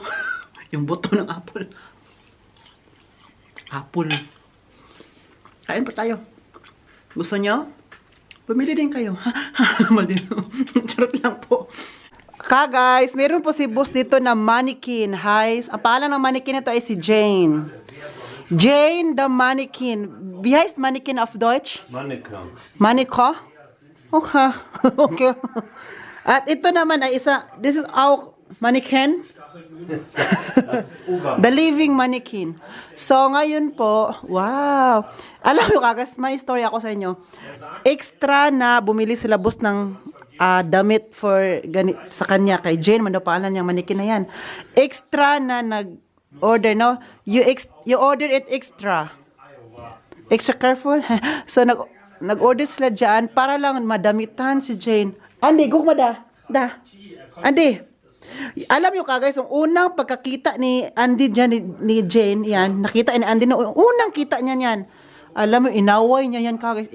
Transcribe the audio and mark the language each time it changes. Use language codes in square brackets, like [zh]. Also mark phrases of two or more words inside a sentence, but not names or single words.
[tl] Yung buto ng apple. Apple. Kain pa tayo. Gusto nyo? Pumili din kayo. Malino. Charot lang po. Guys, meron po si boss dito na mannequin. Hi. Ang pangalan ng mannequin ito ay si Jane. [en] Jane the mannequin. [de] Wie heißt mannequin auf Deutsch? Mannequin. Mannequin? [tl] Okay. Okay. At ito naman ay [en] this is our mannequin. The living mannequin. So, [tl] ngayon po, wow. Alam mo kagas, may story ako sa inyo. Extra na bumili sila boss ng damit sa kanya kay Jane, man daw pangalan niyang mannequin na yan. Extra na nag-order, no? [en] You order it extra. Extra careful. So, [tl] nag-order sila dyan para lang madamitan si Jane. [ceb] Andy, gugma da. Andy. [tl] Alam nyo ka guys, yung unang pagkakita ni Andy dyan, ni Jane, yan, nakita ni Andy, unang kita niya yan. Alam mo, inaway niya yan ka guys.